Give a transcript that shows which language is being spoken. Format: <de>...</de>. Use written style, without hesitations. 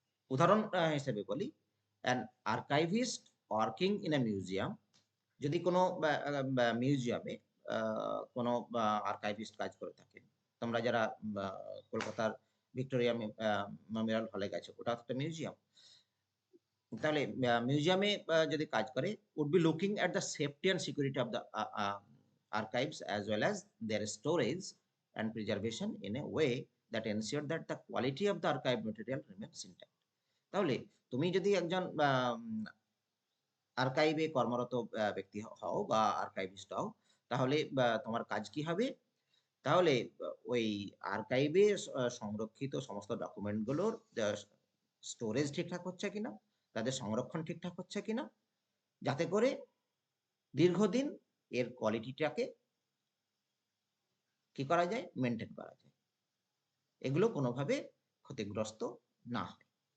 <bn>উদাহরণ হিসেবে বলি,</bn> <en>an archivist working in a museum,</en> <bn>যদি কোনো মিউজিয়ামে কোনো আর্কাইভিস্ট কাজ করে থাকেন, তোমরা যারা কলকাতার ভিক্টোরিয়া মেমোরিয়াল হলে গেছো, ওটা একটা মিউজিয়াম। তাহলে মিউজিয়ামে যদি কাজ করে,</bn> <en>would be looking at the safety and security of the archives as well as their storage and preservation in a way that ensure that the quality of the archive material remains intact.</en> <bn>তাহলে তুমি যদি একজন আর্কাইভে কর্মরত ব্যক্তি হও বা archivist হও, তাহলে তোমার কাজ কি হবে? তাহলে ওই আর্কাইভে সংরক্ষিত সমস্ত ডকুমেন্টগুলোর স্টোরেজ ঠিকঠাক হচ্ছে কিনা, তাদের সংরক্ষণ ঠিকঠাক হচ্ছে কিনা, যাতে করে দীর্ঘদিন এর কোয়ালিটিটাকে কি করা যায়, মেনটেন করা যায়, এগুলো কোনোভাবে ক্ষতিগ্রস্ত না হয়।</bn>